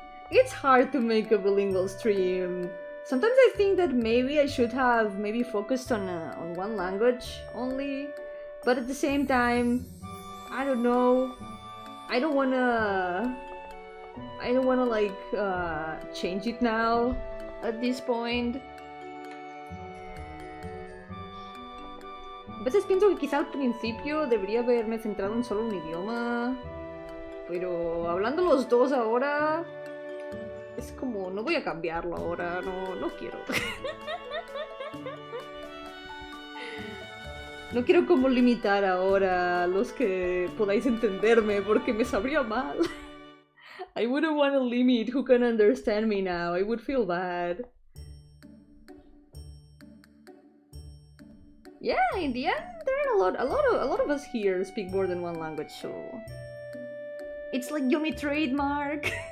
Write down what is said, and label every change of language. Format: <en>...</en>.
<en>It's hard to make a bilingual stream. Sometimes I think that maybe I should have focused on one language only. But at the same time, I don't know. I don't wanna like change it now at this point.</en> <es>A veces pienso que quizá al principio debería haberme centrado en solo un idioma, pero hablando los dos ahora es como no voy a cambiarlo ahora, no quiero. No quiero como limitar ahora a los que podáis entenderme porque me sabría mal.</es> <en>I wouldn't want to limit who can understand me now. I would feel bad. Yeah, in the end, there are a lot of us here speak more than one language, so it's like Yomi trademark.</en>